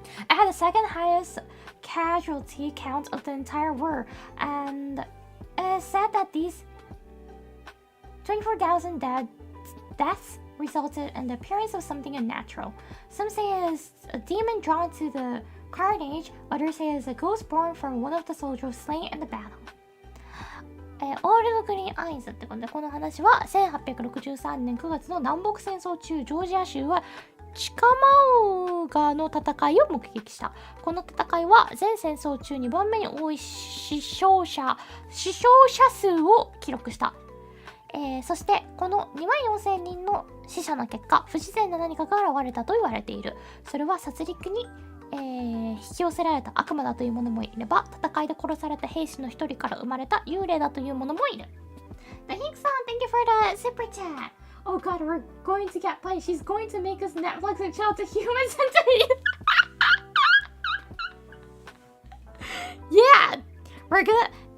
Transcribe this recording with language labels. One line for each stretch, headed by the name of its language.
English: It had the second highest casualty count of the entire war, and it is said that these 24,000 deaths resulted in the appearance of something unnatural. Some say it is a demon drawn to the carnage, others say it is a ghost born from one of the soldiers slain in the battle.
Japanese: オールドグリーンアイズってことで、この話は1863年9月の南北戦争中、ジョージア州はチカマウガの戦いを目撃した。この戦いは全戦争中2番目に多い死傷者数を記録した。そしてこの24,000人の死者の結果、不自然な何かが現れたと言われている。それは殺戮に引き寄せられた悪魔だというものもいれば、戦いで殺された兵士の一人から生まれた幽霊だというものもいる。
English: The Hink-san, thank you for the super chat. Oh god, we're going to get punished. She's going to make us Netflix and chill to human centipede. Yeah, we're gonna...